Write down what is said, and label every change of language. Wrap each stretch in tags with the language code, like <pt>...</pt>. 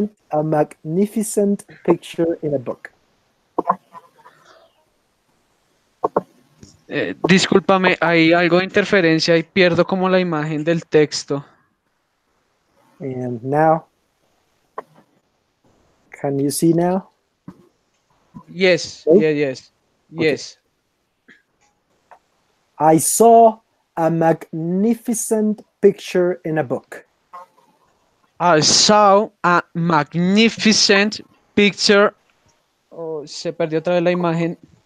<en>a magnificent picture in a book.</en> <es>Discúlpame, hay algo de interferencia y pierdo como la imagen del texto.</es> <en>And now, can you see now? Yes, Okay. yes, yes, Okay. yes. I saw a magnificent picture in a book. I saw a magnificent picture.</en> <es>Oh, se perdió otra vez la imagen.</es>